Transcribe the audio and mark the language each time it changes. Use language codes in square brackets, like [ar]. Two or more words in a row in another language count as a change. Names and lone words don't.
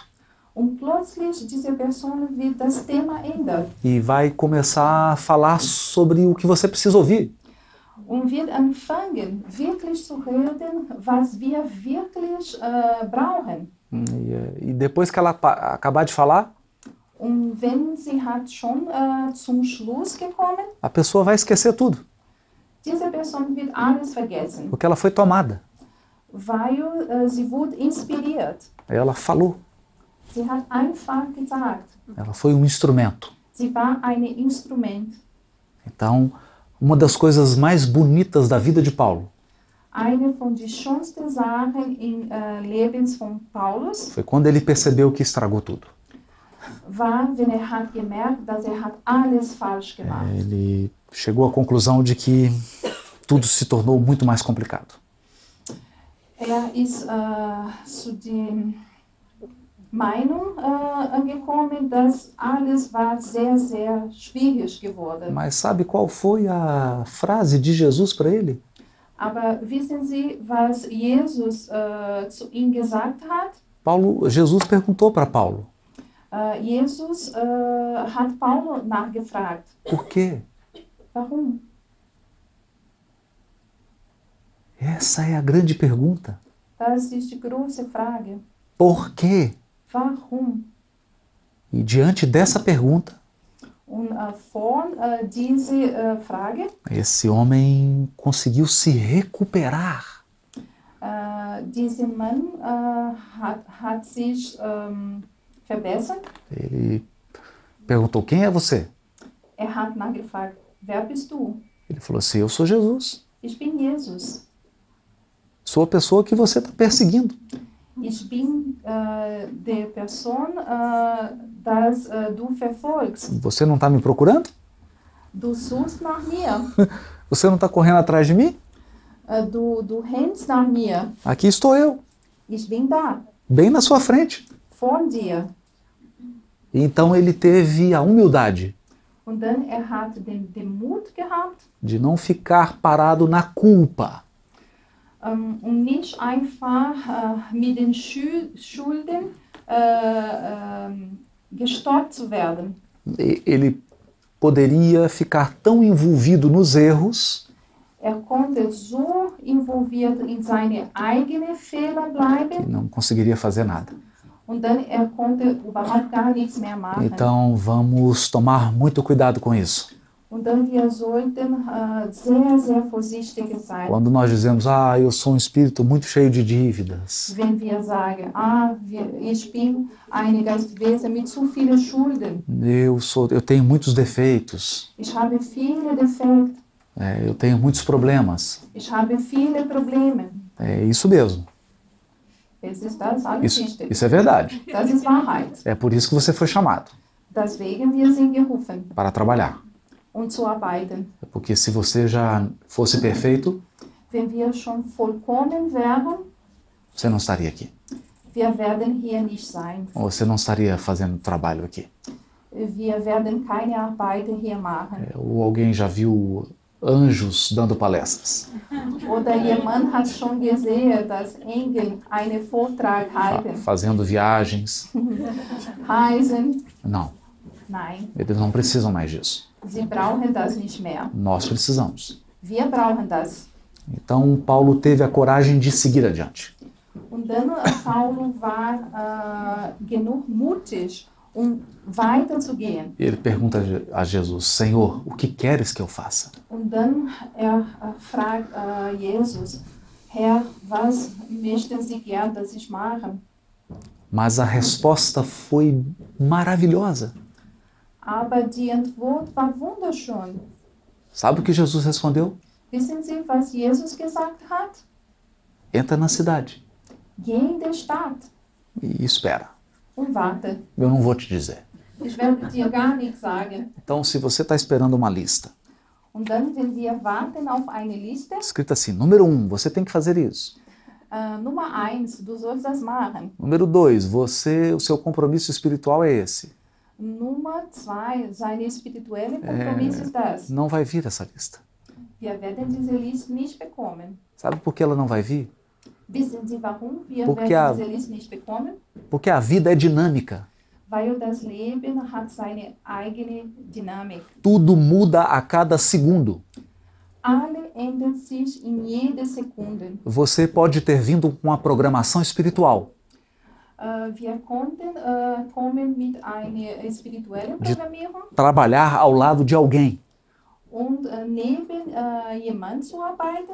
[de] Und plötzlich diese Person wird das Thema ändern [pt] e vai começar a falar sobre o que você precisa ouvir. [de] und wird anfangen, wirklich zu reden, was wir wirklich brauchen. [pt] E depois que ela acabar de falar, [de] Und wenn sie hat schon zum Schluss gekommen, [pt] a pessoa vai esquecer tudo, [de] diese Person wird alles vergessen, [pt] porque ela foi tomada. [de] weil sie wurde inspiriert. [pt] Ela falou, [de] Sie hat einfach gesagt, [pt] ela foi um instrumento. [de] sie war ein Instrument. [pt] Então, uma das coisas mais bonitas da vida de Paulo [de] Eine von den schönsten Sachen im Leben von Paulus [pt] foi quando ele percebeu que estragou tudo. [de] war, wenn hat gemerkt, dass hat alles falsch gemacht. [pt] Ele chegou à conclusão de que tudo se tornou muito mais complicado. [de] Ist zu der Meinung angekommen, dass alles war sehr, sehr schwierig geworden. [pt] Mas sabe qual foi a frase de Jesus para ele? [de] Aber wissen Sie, was Jesus zu ihm gesagt hat? [pt] Jesus perguntou para Paulo, [de] Jesus hat Paulo nachgefragt. [pt] por quê? [de] Warum? [pt] Essa é a grande pergunta. [de] Das ist die große Frage. [pt] Por quê? [de] Warum? [pt] E diante dessa pergunta, [de] Und von dieser Frage, [pt] esse homem conseguiu se recuperar. [de] dieser Mann hat sich verbessert. [pt] Ele perguntou, quem é você? [de] Hat nachgefragt, wer bist du? [pt] Ele falou assim, eu sou Jesus. [de] Ich bin Jesus. [pt] Sou a pessoa que você está perseguindo. [de] Ich bin die Person, das du verfolgst. [pt] Você não está me procurando? [de] Du suchst nach mir. [pt] Você não está correndo atrás de mim? [de] Du rennst nach mir. [pt] Aqui estou eu, [de] Ich bin da, [pt] bem na sua frente. [de] vor dir. [pt] Então ele teve a humildade [de] Und dann hat den Mut gehabt, [pt] de não ficar parado na culpa, [de] und nicht einfach mit den Schulden gestoppt zu werden. [pt] Ele poderia ficar tão envolvido nos erros [de] Konnte so involviert in seine eigenen Fehler [pt] que [de] bleiben [pt] não conseguiria fazer nada. [de] und dann konnte überhaupt gar nichts mehr machen. [pt] Então vamos tomar muito cuidado com isso. [de] Und dann wir sollten sehr, sehr vorsichtig sein. [pt] Quando nós dizemos, eu sou um espírito muito cheio de dívidas, [de] Wenn wir sagen, ich bin ein Geistwesen mit zu vielen Schulden. [pt] eu tenho muitos defeitos, [de] Ich habe viele Defekte. [pt] eu tenho muitos problemas. [de] Ich habe viele Probleme. [pt] É isso mesmo. [de] Das ist das alles richtig. [pt] Isso é verdade. [de] Das ist Wahrheit. [pt] É por isso que você foi chamado, [de] Deswegen wir sind gerufen, [pt] para trabalhar. [de] zu arbeiten. [pt] Porque se você já fosse perfeito, [de] Wenn wir schon vollkommen wären, [pt] você não estaria aqui. [de] wir werden hier nicht sein. [pt] Ou você não estaria fazendo trabalho aqui. [de] Wir werden keine Arbeit hier machen. [pt] Ou alguém já viu anjos dando palestras. [de] Oder jemand hat schon gesehen, dass Engel einen Vortrag halten. [pt] Fazendo viagens. [de] Reisen. [pt] Não, [de] Nein, [pt] eles não precisam mais disso. [de] sie brauchen das nicht mehr. [pt] Nós precisamos. [de] Wir brauchen das. [pt] Então Paulo teve a coragem de seguir adiante. [de] Und dann Paulo war genug mutig, weiterzugehen. [pt] Ele pergunta a Jesus, Senhor, o que queres que eu faça? [de] Und dann fragt Jesus, Herr, was möchten Sie gern, dass ich mache? [pt] Mas a resposta foi maravilhosa. [de] Aber die Antwort war wunderschön. [pt] Sabe o que Jesus respondeu? [de] Wissen Sie, was Jesus gesagt hat? [pt] Entra na cidade [de] Geh in die Stadt [pt] e espera. [de] und warte. [pt] Eu não vou te dizer. [de] Ich werde dir gar nichts sagen. [pt] Então, se você está esperando uma lista, [de] Und dann, wenn wir warten auf eine Liste, [pt] escrita assim, número 1, você tem que fazer isso. [de] Nummer 1, du sollst das machen. [pt] Número 2, o seu compromisso espiritual é esse. [de] Nummer 2, seine spirituelle Kompromiss ist das. [pt] Não vai vir essa lista. [de] Wir werden diese Liste nicht bekommen. [pt] Sabe por que ela não vai vir? [de] Wissen Sie, warum wir [pt] Porque [de] werden diese Liste nicht bekommen? [pt] Porque a vida é dinâmica. [de] Weil das Leben hat seine eigene Dynamik. [pt] Tudo muda a cada segundo. [de] Alle ändern sich in jeder Sekunde. [pt] Você pode ter vindo com uma programação espiritual. [de] Wir konnten kommen mit einer spirituellen Programmierung [pt] Trabalhar ao lado de alguém. [de] und neben jemand zu arbeiten,